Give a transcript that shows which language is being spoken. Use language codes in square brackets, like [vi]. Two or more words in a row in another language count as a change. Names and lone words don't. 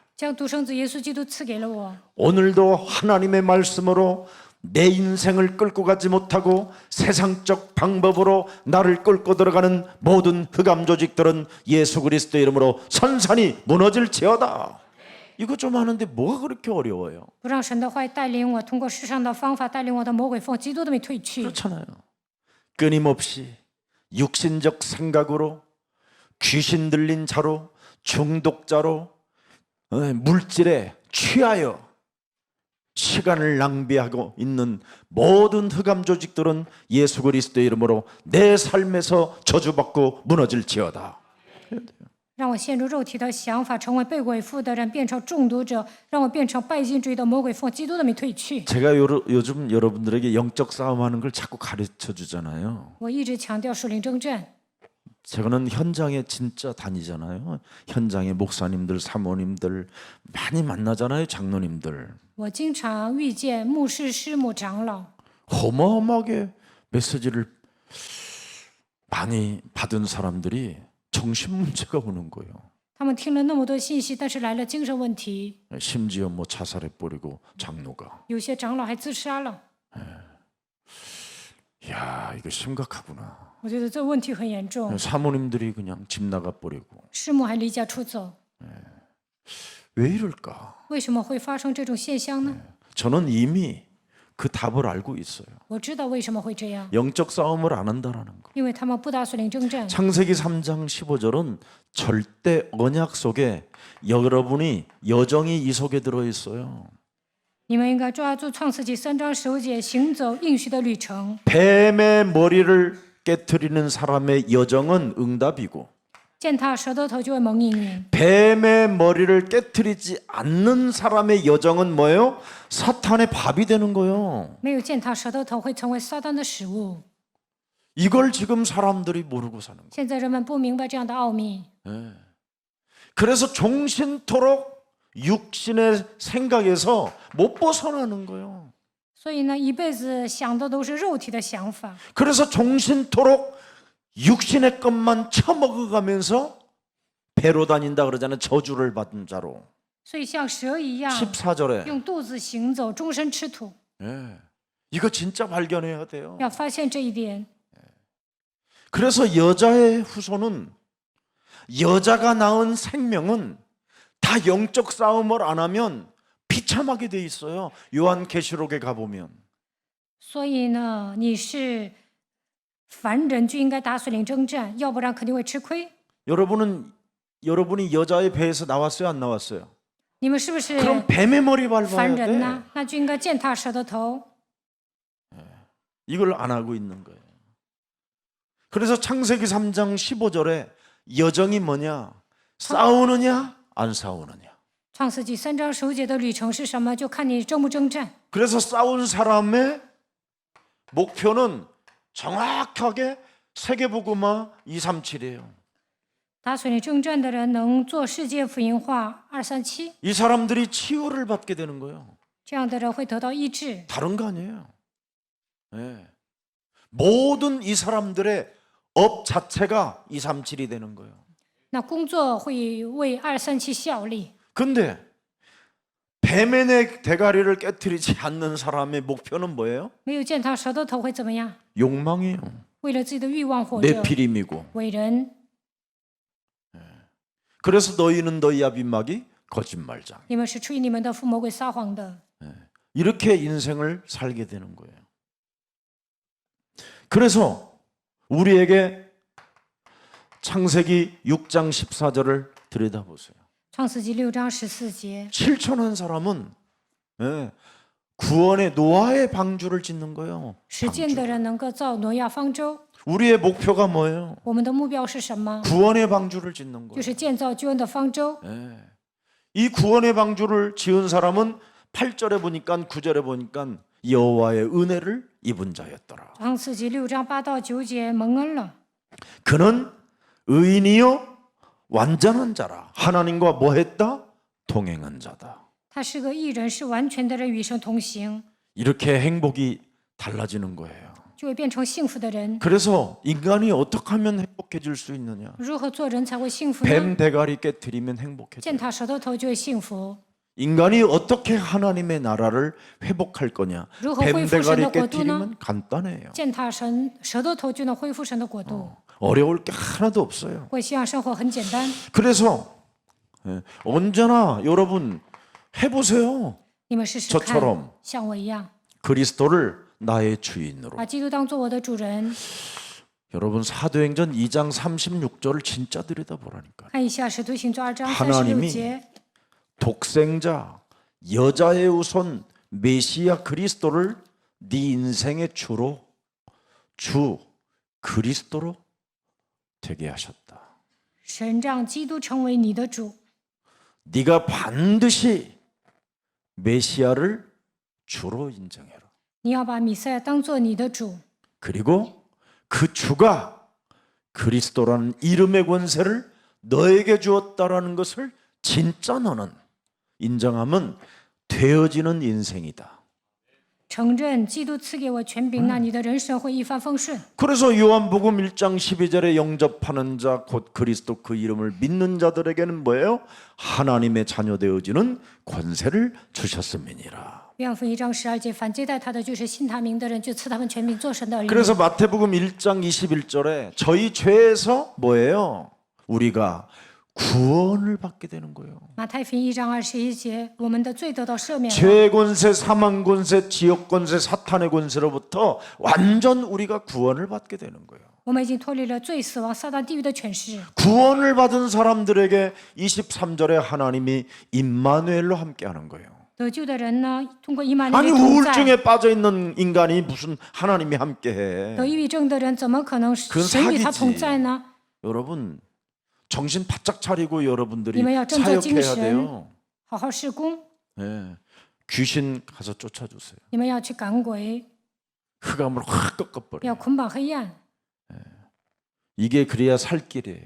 [zh] 将独生子耶稣基督赐给了我。 [ko] 오늘도 하나님의 말씀으로 내 인생을 끌고 가지 못하고 세상적 방법으로 나를 끌고 들어가는 모든 흑암 조직들은 예수 그리스도의 이름으로 선산이 무너질지어다. 이거 좀 하는데 뭐가 그렇게 어려워요? [zh] 不让神的话语带领我，通过世上的方法带领我的魔鬼奉基督的名退去。 [ko] 그렇잖아요. 끊임없이 육신적 생각으로 귀신 들린 자로 중독자로 물질에 취하여 시간을 낭비하고 있는 모든 흑암 조직들은 예수 그리스도의 이름으로 내 삶에서 저주받고 무너질지어다. [zh] 让我陷入肉体的想法，成为被鬼附的人，变成中毒者，让我变成拜金主义的魔鬼，奉基督的名退去。 [ko] 제가 요즘 여러분들에게 영적 싸움하는 걸 자꾸 가르쳐 주잖아요. [zh] 我一直强调属灵征战， [ko] 제가는 현장에 진짜 다니잖아요. 현장에 목사님들, 사모님들 많이 만나잖아요. 장로님들. [zh] 我经常遇见牧师、师母、长老， [ko] 어마어마하게 메시지를 많이 받은 사람들이 정신 문제가 오는 거예요. [zh] 他们听了那么多信息，但是来了精神问题， [ko] 심지어 뭐 자살해 버리고 장로가. [zh] 有些长老还自杀了。 [ko] 야, 이거 심각하구나. [zh] 我觉得这问题很严重， [ko] 사모님들이 그냥 집 나가 버리고. [zh] 师母还离家出走， [ko] 왜 이럴까? [zh] 为什么会发生这种现象呢？ [ko] 저는 이미 그 답을 알고 있어요. [zh] 我知道为什么会这样， [ko] 영적 싸움을 안 한다라는 거. [zh] 因为他们不打属灵征战。 [ko] 창세기 3장 15절은 절대 언약 속에 여러분이 여정이 이 속에 들어 있어요. [zh] 你们应该抓住创世纪3章15节，行走应许的旅程。 [ko] 뱀의 머리를 깨트리는 사람의 여정은 응답이고 [zh] 践踏蛇的头就会蒙应允， [ko] 뱀의 머리를 깨트리지 않는 사람의 여정은 뭐예요? 사탄의 밥이 되는 거예요. [zh] 没有践踏蛇的头会成为撒旦的食物。 [ko] 이걸 지금 사람들이 모르고 사는 거예요. [zh] 现在人们不明白这样的奥秘， [ko] 그래서 종신토록 육신의 생각에서 못 벗어나는 거예요. [zh] 所以呢，一辈子想的都是肉体的想法， [ko] 그래서 종신토록 육신의 것만 처먹어가면서 배로 다닌다 그러잖아요. 저주를 받은 자로. [zh] 所以像蛇一样 [ko] 14절에 [zh] 用肚子行走，终身吃土。 [ko] 이거 진짜 발견해야 돼요. [zh] 要发现这一点， [ko] 그래서 여자의 후손은 여자가 낳은 생명은 다 영적 싸움을 안 하면 비참하게 돼 있어요. 요한계시록에 가보면. [zh] 所以呢，你是凡人就应该打水灵征战，要不然肯定会吃亏。 [ko] 여러분이 여자의 배에서 나왔어요, 안 나왔어요? [zh] 你们是不是 [ko] 그럼 뱀의 머리 [zh] 凡 [ko] 밟아야 [zh] 人 [ko] 돼. [zh] 呢？那就应该践踏蛇的头。 [ko] 이걸 안 하고 있는 거예요. 그래서 창세기 3장 15절에 여정이 뭐냐? 싸우느냐, 안 싸우느냐. [zh] 创世纪3章15节的旅程是什么？就看你征不征战。 [ko] 그래서 싸운 사람의 목표는 정확하게 세계복음화 237이에요. [zh] 打水灵征战的人能做世界福音化237， [ko] 이 사람들이 치유를 받게 되는 거예요. [zh] 这样的人会得到医治。 [ko] 다른 거 아니에요. 네. 모든 이 사람들의 업 자체가 237이 되는 거예요. [zh] 那工作会为237效力。 [ko] 근데 뱀의 대가리를 깨트리지 않는 사람의 목표는 뭐예요? [zh] 没有践踏蛇的头会怎么样？ [ko] 욕망이에요. [zh] 为了自己的欲望活着， [ko] 네피림이고. [zh] 伟人。 [ko] 그래서 너희는 너희 아비막이 거짓말장. [zh] 你们是出于你们的父魔鬼撒谎的。 [ko] 이렇게 인생을 살게 되는 거예요. 그래서 우리에게 창세기 6장 14절을 들여다보세요. [zh] 创世纪6章14节， [ko] 실천한 사람은 구원의 노아의 방주를 짓는 거예요. [zh] 实践的人能够造挪亚方舟。 [ko] 우리의 목표가 뭐예요? [zh] 我们的目标是什么？ [ko] 구원의 방주를 짓는 [zh] 就 [ko] 거예요. [zh] 是建造救恩的方舟。 [ko] 이 구원의 방주를 지은 사람은 8절에 보니까 9절에 보니까 여호와의 은혜를 입은 자였더라. [zh] 创世纪6章8到9节蒙恩了。 [ko] 그는 의인이요 완전한 자라. 하나님과 뭐 했다? 동행한 자다. [zh] 他是个义人，是完全的人，与神同行， [ko] 이렇게 행복이 달라지는 거예요. [zh] 就会变成幸福的人。 [ko] 그래서 인간이 어떻게 하면 행복해질 수 있느냐? [zh] 如何做人才会幸福呢？ [ko] 뱀 대가리 깨트리면 행복해져. [zh] 践踏舌头头就会幸福。 [ko] 인간이 어떻게 하나님의 나라를 회복할 거냐? [zh] 如何 [ko] 뱀 [zh] 恢复神 [ko] 대가리 [zh] 的国度呢？ [ko] 깨트리면 간단해요. [zh] 践踏舌头头就能恢复神的国度。 [ko] 어려울 게 하나도 없어요. [zh] 我希望生活很简单。 [ko] 그래서 언제나 여러분 해보세요. [zh] 你们试试 [ko] 저처럼 [zh] 看，像我一样， [ko] 그리스도를 나의 주인으로. [zh] 把基督当做我的主人。 [ko] 여러분 사도행전 2장 36절을 진짜 들여다보라니까. [zh] 看一下《使徒行传》2章 [ko] 하나님이 [zh] 36节， [ko] 독생자 여자의 우선 메시아 그리스도를 네 인생의 주로 주 그리스도로 되게 하셨다. [zh] 神让基督成为你的主， [ko] 네가 반드시 메시아를 주로 인정해라. [zh] 你要把弥赛亚当做你的主， [ko] 그리고 그 주가 그리스도라는 이름의 권세를 너에게 주었다라는 것을 진짜 너는 인정하면 되어지는 인생이다. [zh] 承认基督赐给我权柄，那你的人生会一帆风顺。 [ko] 그래서 요한복음 1장 12절에 영접하는 자 곧 그리스도 그 이름을 믿는 자들에게는 뭐예요? 하나님의 자녀 되어지는 권세를 주셨음이니라. [zh] 约翰福音1章12节，凡接待他的，就是信他名的人，就赐他们权柄做神的儿女。 [ko] 그래서 마태복음 1장 21절에 저희 죄에서 뭐예요? 우리가 구원을 받게 되는 거예요. [zh] 马太福音1章21节，我们的罪得到赦免了。 [ko] 죄의 권세, 사망 권세, 지옥 권세, 사탄의 권세로부터 완전 우리가 구원을 받게 되는 거예요. [zh] 我们已经脱离了罪、死亡、撒旦、地狱的权势。 [ko] 구원을 받은 사람들에게 23절에 하나님이 임마누엘로 함께하는 거예요. [zh] 得救的人呢，通过以马内 [ko] 아니 [zh] 利同在。 [ko] 우울증에 빠져 있는 인간이 무슨 하나님이 함께해? [zh] 得抑郁症的人怎么可能 [ko] 그건 [zh] 神与他 [ko] 사기지. [zh] 同在呢？ [ko] 여러분 정신 바짝 차리고 여러분들이 [zh] 你们要振作精 [ko] 사역해야 [zh] 神， [ko] 돼요. [zh] 好好施工。 [ko] 예. 귀신 가서 쫓아주세요. [zh] 你们要去赶鬼， [ko] 흑암을 확 [zh] 要 [ko] 꺾어버려. [zh] 捆绑黑暗， [ko] 이게 그래야 살 길이에요.